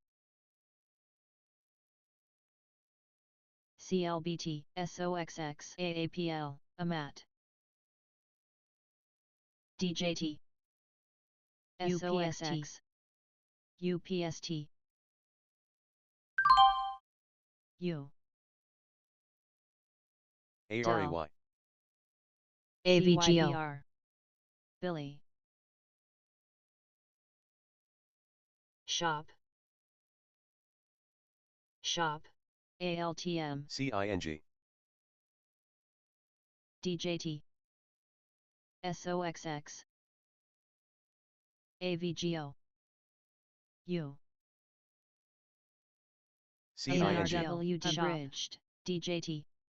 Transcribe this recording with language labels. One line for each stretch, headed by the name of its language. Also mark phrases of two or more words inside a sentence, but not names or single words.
English: CLBT, SOXX, AAPL, AMAT, DJT, SOST, UPST, U. ARAY. AVGO. Billy. Shop. Shop. ALTM. CING. DJT. SOXX. AVGO. U. CING. ARWD. Abridged. DJT.